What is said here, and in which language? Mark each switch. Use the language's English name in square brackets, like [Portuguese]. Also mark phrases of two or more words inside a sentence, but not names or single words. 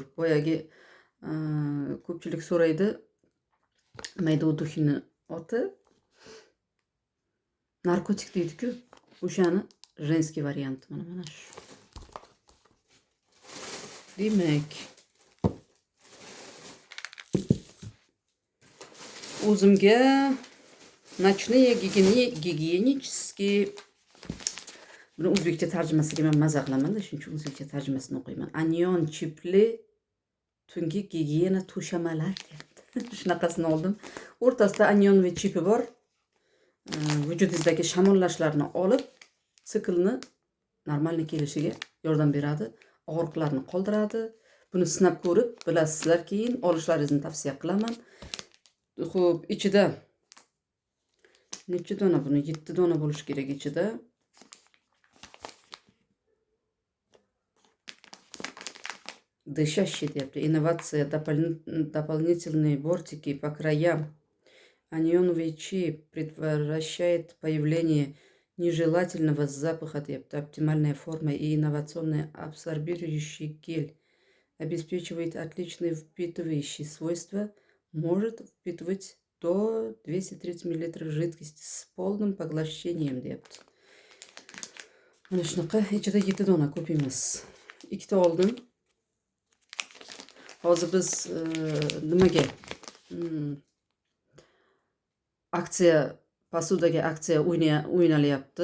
[Uzbek] Boyagi ko'pchilik so'raydi. Mayda duxini oti narkotik deydi-ku. O'shani женский varianti mana shu. Demak, o'zimga [Russian] ночные гигиенические, [Uzbek] buni o'zbekcha tarjimasiga men maza qilaman-da, shuning uchun o'zbekcha tarjimasini o'qiyman. Anion chipli tungi gigiyena to'shamalar deyapti. Shunaqasini oldim. O'rtasida anion va chipi bor. Vujudingizdagi shamollashlarni olib, siklni normalni kelishiga yordam beradi, og'riqlarni qoldiradi. Buni sinab ko'rib bilasizlar, keyin olishlaringizni tavsiya qilaman. Xo'p, ichida necha dona buni? 7 dona bo'lishi kerak ichida. Дышащий deyapti. Innovatsiya, [Russian] дополнительные бортики по краям. Анионовый чип предотвращает появление нежелательного запаха deyapti. Оптимальная форма и инновационный абсорбирующий гель. Обеспечивает отличные впитывающие свойства. Может впитывать до 230 мл жидкости с полным поглощением deyapti. [Uzbek] Mana shunaqa ichida 7 dona ko'p emas. Ikkita oldim. Hozir biz nimaga aksiya, posudaga aksiya o'ynalyapti.